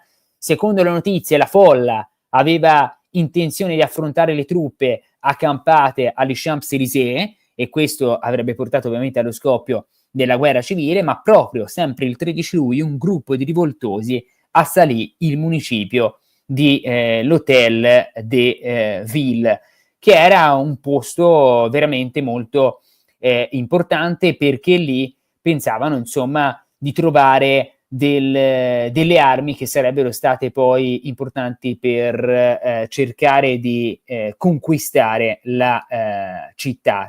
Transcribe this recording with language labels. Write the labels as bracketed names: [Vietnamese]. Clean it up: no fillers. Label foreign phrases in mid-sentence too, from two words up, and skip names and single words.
[Italian] Secondo le notizie, la folla aveva intenzione di affrontare le truppe accampate agli Champs-Élysées, e questo avrebbe portato ovviamente allo scoppio della guerra civile, ma proprio sempre il 13 luglio un gruppo di rivoltosi assalì il municipio di l'Hôtel de Ville, che era un posto veramente molto importante, perché lì pensavano insomma di trovare delle armi che sarebbero state poi importanti per cercare di conquistare la città.